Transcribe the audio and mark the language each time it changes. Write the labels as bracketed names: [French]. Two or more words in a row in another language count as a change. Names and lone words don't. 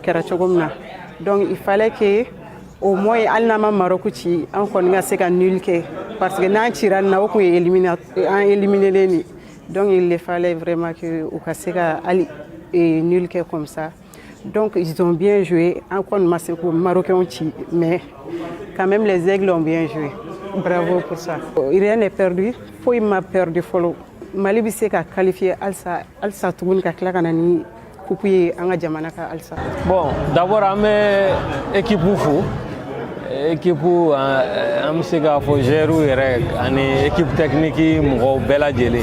[Bambara] kɛra cogo min na [French] donc il fallait que au moins [Bambara] hali n'an ma Maroc ci an kɔni ka se ka nul kɛ [French] parce que [Bambara] n'an cira nin na o kun ye éliminelen de [French] donc il fallait vraiment que [Bambara] u ka se ka hali nul kɛ [French] comme ça donc ils ont bien joué [Bambara] an kɔni ma se ko Marocains ci [French] mais quand même les aigles ont bien joué. Bravo pour ça. Rien n'est perdu. [Bambara] Foyi ma perdu fɔlɔ. Mali bɛ se ka qualifier halisa tuguni ka tila ka na ni coupe ye an ka jamana ka halisa. [French] Bon, d'abord [Bambara] an bɛ équipe fo. Équipe an bɛ se k'a fɔ joueurs yɛrɛ ani [French] équipe technique [Bambara] mɔgɔw bɛɛ lajɛlen.